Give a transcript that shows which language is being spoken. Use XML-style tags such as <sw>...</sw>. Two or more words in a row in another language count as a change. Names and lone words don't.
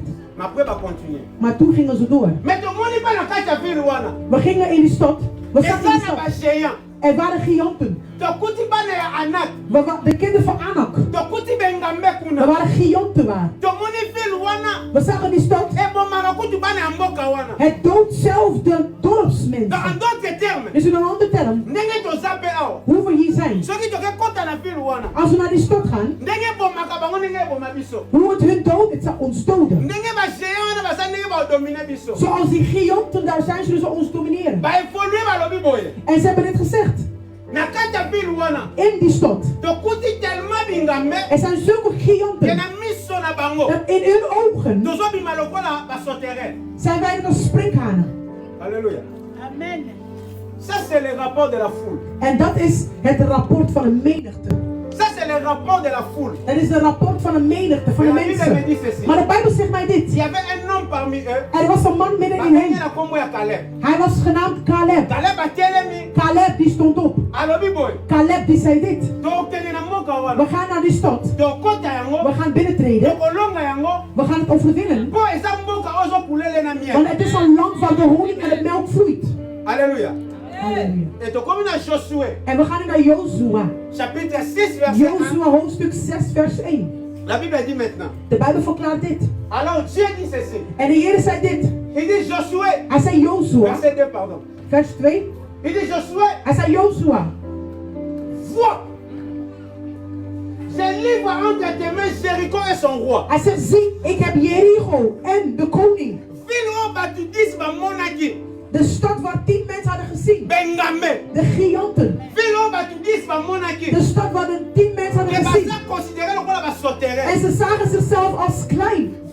<fr>Mais après</fr> <ln>ba continuer.</ln> <nl>Maar toen gingen ze door.</nl> <ln>Mais to moni pa na kata ville wana.</ln> <nl>We gingen in die stad. We</nl> <fr>Et</fr> <nl>zaten</nl> <fr>ça</fr> <nl>in die</nl> <ln>na ba</ln> <nl>stad.</nl> <fr>géant.</fr> <nl>Er waren giganten.</nl> <ln>To kuti ba na ya anak.</ln> <nl>De kinderen van Anak.</nl> <ln>To kuti bengambe</ln> <nl>Er</nl> <ln>kuna.</ln> <nl>waren giganten waar.</nl> <ln>To moni ville wana.</ln> <nl>We zagen die stad.</nl> <fr>Et bon</fr> <ln>mara kuti ba na mboka wana.</ln> <nl>Het doodt zelf de</nl> <fr>Donc en</fr> <nl>dorpsmensen.</nl> <fr>d'autres termes,</fr> <nl>Dus in een andere term,</nl> <ln>ndenge to zape awa.</ln> <nl>hoe we hier zijn.</nl> <ln>Soki to ke kota na ville wana.</ln> <nl>Als we naar die stad gaan,</nl> <ln>Ndenge bomaka bango ndenge boma biso.</ln> <nl>hoe het hun doodt, het zal ons doden.</nl> <ln>Ndenge ba géant wana baza ndenge ba dominer biso.</ln> <nl>Zoals die giganten daar zijn, zullen ze ons domineren.</nl> <ln>Ba évoluer balobi boye.</ln> <nl>En ze hebben dit gezegd.</nl> <ln>Na kati ya ville wana.</ln> <nl>In die stad.</nl> <ln>Tokuti tellement bingambe.</ln> <nl>Er zijn zulke</nl> <ln>Ke</ln> <nl>giganten.</nl> <ln>na miso na bango.</ln> <nl>Dat in hun ogen</nl> <ln>Tozobima lokola basauterelle.</ln> <nl>zijn wij net als sprinkhanen.</nl> <fr>Alléluia. Amen. Ça c'est le rapport de la foule.</fr> <nl>En dat is het rapport van een menigte.</nl> <fr>Ça c'est le rapport de la foule.</fr> <nl>Dat is het rapport van een menigte, van de</nl> <fr>Mais la Bible me</fr> <nl>mensen.</nl> <fr>dit ceci.</fr> <nl>Maar de Bijbel zegt mij</nl> <fr>Il dit. y avait un homme parmi eux.</fr> <nl>Er was een man midden in</nl> <ln>Bakenge</ln> <nl>hen.</nl> <ln>na kombo ya Caleb.</ln> <nl>Hij was genaamd Caleb.</nl> <ln>Caleb atelemi.</ln> <nl>Caleb die stond op.</nl> <ln>Alobi boy.</ln> <nl>Caleb die zei dit.</nl> <ln>Tokende na mboka</ln> <nl>We</nl> <ln>wana.</ln> <nl>gaan naar die stad.</nl> <ln>Tokota yango.</ln> <nl>We gaan binnentreden.</nl> <ln>Tokolonga yango.</ln> <nl>We gaan het overwinnen.</nl> <ln>Po eza mboka ozo kulele na miel.</ln> <nl>Want het is een land waar de honing en het melk vloeit.</nl> <fr>Alléluia.</fr> <nl>Halleluja.</nl> <ln>Et tokomi na Josué.</ln> <nl>En we gaan nu naar Jozua.</nl> <fr>Chapitre 6 verset 1.</fr> <nl>Jozua hoofdstuk 6 vers 1.</nl> <fr>La Bible dit maintenant.</fr> <nl>De Bijbel verklaart dit.</nl> <fr>Alors Dieu dit ceci.</fr> <nl>En de Heer zei dit.</nl> <fr>Il dit Josué.</fr> <nl>Hij zei Jozua.</nl> <fr>Verset 2 pardon.</fr> <nl>Vers 2.</nl> <fr>Il dit Josué.</fr> <nl>Hij zei Jozua.</nl> <fr>Vois. Je livre entre tes mains Jéricho et son roi.</fr> <nl>Hij zegt, zie, ik heb Jericho en de koning.</nl> <fr>Ville</fr> <nl>De stad waar 10 mensen hadden gezien. De giganten. De stad waar de 10 mensen hadden gezien. En ze zagen zichzelf als klein.</nl>